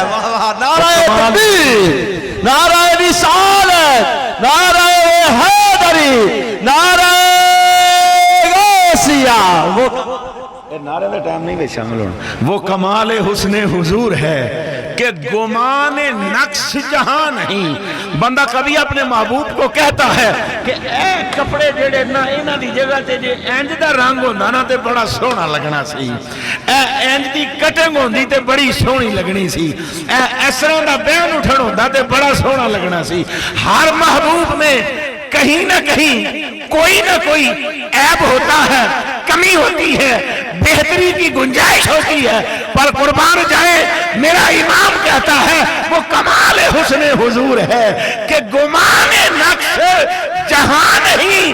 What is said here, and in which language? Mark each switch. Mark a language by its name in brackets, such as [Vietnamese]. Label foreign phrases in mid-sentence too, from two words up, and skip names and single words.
[Urdu] نعرہ تکبیر، نعرہ رسالت، نعرہ حیدری، نعرہ غوثیہ. نعرے میں ٹائم نہیں میں شامل ہونا. وہ کمال حسن حضور ہے کہ گمان نقص جہاں نہیں. [Punjabi] بندہ کبھی اپنے محبوب کو کہتا ہے کہ اے کپڑے جڑے نہ انہاں دی جگہ تے جے انج دا رنگ ہوندا نا تے بڑا سوہنا لگنا سی، اے انج دی کٹنگ ہوندی تے بڑی سونی لگنی سی، اے اس طرح دا بیان اٹھن ہوندا تے بڑا سوہنا لگنا سی. [Urdu] ہر محبوب میں کہیں نہ کہیں کوئی نہ کوئی عیب ہوتا ہے، کمی ہوتی ہے، بہتری کی گنجائش ہوتی ہے. پر قربان جائے میرا امام کہتا ہے وہ کمال حسن حضور ہے کہ گمان نقص جہاں نہیں.